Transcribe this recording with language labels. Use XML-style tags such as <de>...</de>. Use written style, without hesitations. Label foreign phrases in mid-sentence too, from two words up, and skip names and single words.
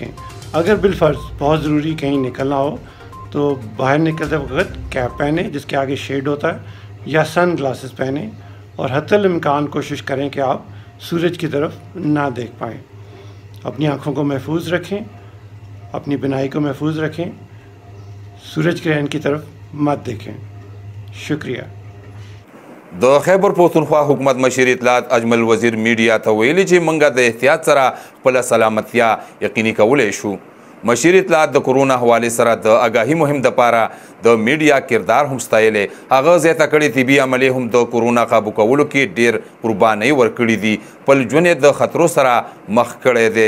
<ur>اگر بالفرض بہت ضروری کہیں نکلنا ہو تو باہر نکلتے وقت کیپ پہنے جس کے آگے شیڈ ہوتا ہے یا</ur> <en>sun glasses</en> <ur>پہنے اور حتی الامکان کوشش کریں کہ آپ سورج کی طرف نہ دیکھ پائیں. اپنی آنکھوں کو محفوظ رکھیں، اپنی بینائی کو محفوظ رکھیں، سورج گرہن کی طرف مت دیکھیں. شکریہ.</ur> <ps>د خیبر پختونخوا حکومت مشیر اطلاعات اجمل وزیر میډیا ته ویلي چې موږ د احتیاط سره خپله سلامتیا یقیني کولی شو. مشیر اطلاعات د کورونا حوالې سره د آګاهي مهم دپاره د میډیا کردار هم ستایلی. هغه زیاته کړې طبي عملې هم د کورونا قابو کولو کې ډېر قربانۍ ورکړي دي، خپل ژوند یې د خطرو سره مخ کړی دی.</ps>